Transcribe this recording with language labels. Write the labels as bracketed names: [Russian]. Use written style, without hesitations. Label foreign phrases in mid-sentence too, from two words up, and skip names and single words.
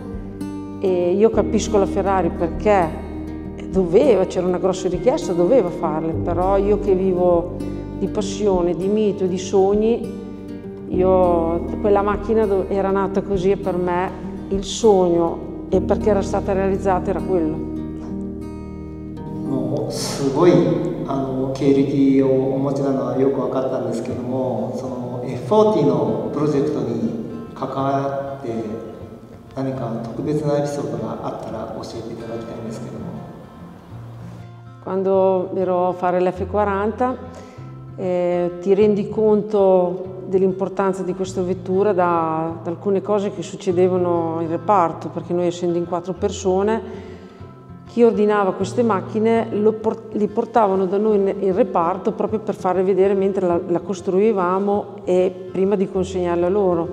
[Italian] E io capisco la Ferrari perché c'era una grossa richiesta, doveva farle, però io che vivo di passione, di mito e di sogni, quella macchina era nata così e per me il sogno, e perché era stata realizzata, era quello. [Japanese] すごい経歴をお持ちなのはよく分かったんですけども、その F40 のプロジェクトに関わって何か特別なエピソードがあったら教えていただきたいんですけども。 [Italian] Quando ero a fare l'F40 ti rendi conto dell'importanza di questa vettura da alcune cose che succedevano in reparto, perché noi essendo in 4 persone, chi ordinava queste macchine li portavano da noi in reparto proprio per farle vedere mentre la costruivamo e prima di consegnarla loro.